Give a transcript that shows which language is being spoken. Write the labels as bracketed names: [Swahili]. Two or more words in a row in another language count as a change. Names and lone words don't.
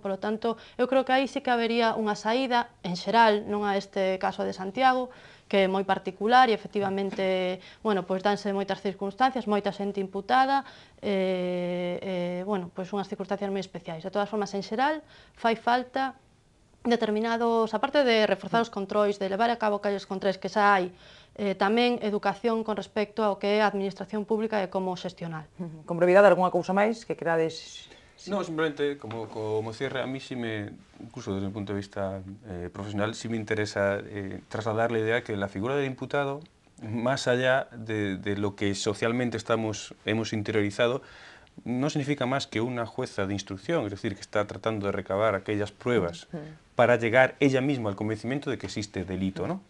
[Spanish] Por lo tanto, [Galician] eu creo que aí sí que habería unha saída en xeral, non a este caso de Santiago, que é moi particular e efectivamente, bueno, pois danse moitas circunstancias, moita xente imputada, bueno, pois unhas circunstancias moi especiais. De todas formas, en xeral, fai falta determinados, aparte de reforzar os controis, de levar a cabo aqueles controis que xa hai, tamén educación con respecto ao que é a administración pública e como xestionar. Con brevidade, algunha cousa máis que querades? [Spanish] No, simplemente, como cierre, a mí sí incluso desde un punto de vista profesional, sí me interesa trasladar la idea que la figura del imputado, más allá de lo que socialmente hemos interiorizado, no significa más que una jueza de instrucción, es decir, que está tratando de recabar aquellas pruebas para llegar ella misma al convencimiento de que existe delito, ¿no?